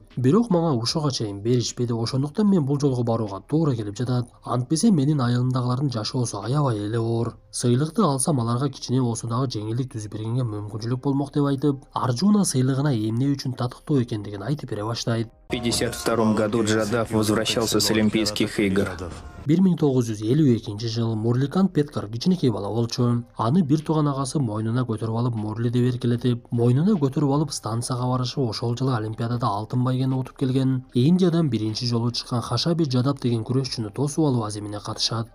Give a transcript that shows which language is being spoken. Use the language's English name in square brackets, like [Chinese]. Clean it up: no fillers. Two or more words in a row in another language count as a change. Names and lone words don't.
[Kyrgyz] Бирок мага ушуга чейин беришпеди. Ошондуктан мен бул жолго барууга туура келип жатат. Антпесе менин айылымдагылардын жашоосу аябай эле оор. Сыйлыкты алсам аларга кичине болсо дагы жеңилдик түзүп бергенге мүмкүнчүлүк болмок деп айтып, Арджуна сыйлыгына эмне үчүн татыктуу экендигин айтып бере баштайт. [Russian] В 1952 году Джадав возвращался с Олимпийских игр. [Kyrgyz] 1952 жылы Мурликант Петкар кичинекей бала болчу. Аны бир тууган агасы мойнуна көтөрүп алып, Мурли деп эркелетип, мойнуна көтөрүп алып станцияга барышып, ошол жылы Олимпиадада алтын байгени утуп келген. Индиядан биринчи жолу чыккан Хашаби Жадав деген күрөшчүнү тосуп алуу аземине катышат.